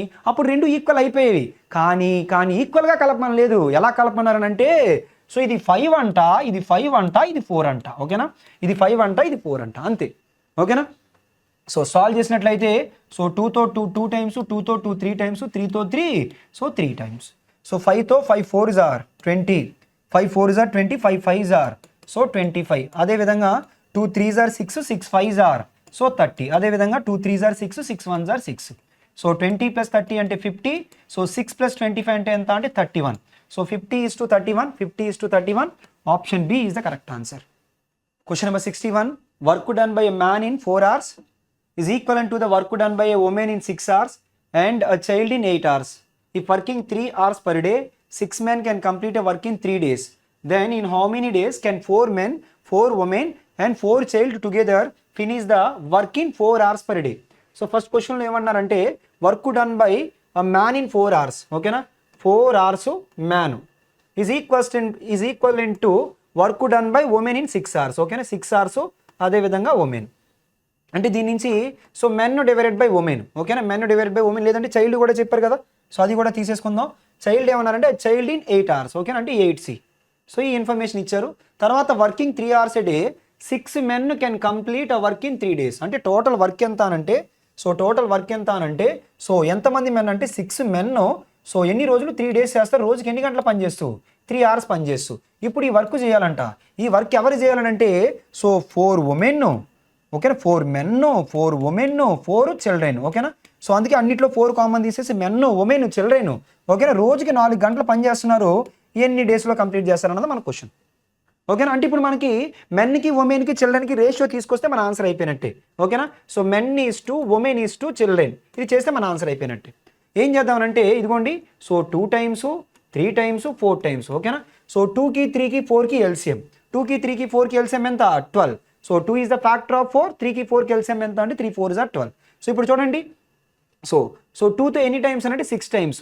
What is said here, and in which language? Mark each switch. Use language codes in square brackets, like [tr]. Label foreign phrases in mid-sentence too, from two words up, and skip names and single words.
[te] అప్పుడు రెండు ఈక్వల్ అయిపోయేవి. కానీ ఈక్వల్గా కలపమని లేదు. ఎలా కలపమన్నారనంటే సో ఇది 5 అంట, ఇది 5 అంట, ఇది 4 అంట. ఓకేనా, ఇది 5 అంట, ఇది 4 అంట, అంతే. ఓకేనా. సో సాల్వ్ చేసినట్లయితే సో 2తో 2 టైమ్స్, 2తో 2 3 టైమ్స్, 3తో 3 సో 3 టైమ్స్. [en] సో 5తో 5 4s are 20, 5 4s are 20, 5 5s are సో 25. అదేవిధంగా 2 3s are 6, 6 5s are సో 30. అదేవిధంగా 2 3s are 6, 6 1s are 6. [te] సో 20 + 30 అంటే 50. సో 6 + 25 అంటే ఎంత అంటే 31. సో 50:31. [en] Option B is the correct answer. Question number 61. Work done by a man in 4 hours is equivalent to the work done by a woman in 6 hours and a child in 8 hours. If working 3 hours per day, 6 men can complete a work in 3 days. Then in how many days can 4 men, 4 women and 4 child together finish the work in 4 hours per day? So first question lo emannaranటే work done by a man in 4 hours. Okay na, 4 hours man is equivalent to work done by women in 6 hours. [te] Okay na, 6 hours అదే విధంగా women అంటే దీని నుంచి సో [en] men divided by women. [te] ఓకేనా, [en] men divided by women, [te] లేదంటే చైల్డ్ కూడా చెప్పారు కదా, సో అది కూడా తీసేసుకుందాం. చైల్డ్ ఏమన్నారంటే [en] child in 8 hours. [te] ఓకేనా, అంటే 8C. సో ఈ ఇన్ఫర్మేషన్ ఇచ్చారు. [en] తర్వాత working 3 hours a day, 6 men can complete a work in 3 days. [te] అంటే టోటల్ వర్క్ ఎంత అనంటే సో ఎంతమంది మెన్ అంటే 6 men సో ఎన్ని రోజులు 3 days చేస్తారు, రోజుకి ఎన్ని గంటలు పనిచేస్తూ 3 hours పనిచేస్తూ. ఇప్పుడు ఈ వర్క్ చేయాలంట. ఈ వర్క్ ఎవరు చేయాలనంటే సో 4 women, ఓకేనా, [en] 4 men, 4 women, 4 children. [te] ఓకేనా, సో అందుకే అన్నిట్లో 4 కామన్ తీసేసి [en] men, women, children. [te] ఓకేనా, రోజుకి 4 గంటలు పని చేస్తున్నారు. ఎన్ని డేస్లో కంప్లీట్ చేస్తారన్నది మన క్వశ్చన్. ఓకేనా, అంటే ఇప్పుడు మనకి మెన్కి, ఉమెన్కి, చిల్డ్రన్కి రేషియో తీసుకొస్తే మన ఆన్సర్ అయిపోయినట్టే. [en] ఓకేనా, so men is to, women is to, children. [te] ఇది చేస్తే మన ఆన్సర్ అయిపోయినట్టే. ఏం చేద్దామనంటే ఇదిగోండి, సో [en] 2 times, 3 times, 4 times. [te] ఓకేనా, సో 2కి 3కి 4కి ఎల్సిఎం, 2కి 3కి 4కి ఎల్సిఎం ఎంత 12. [en] so 2 is the factor of 4, [te] 3కి 4కి ఎల్సిఎం ఎంత అంటే [en] 3 4s are 12. [te] సో ఇప్పుడు చూడండి, సో 2తో ఎన్ని టైమ్స్ అంటే 6 times.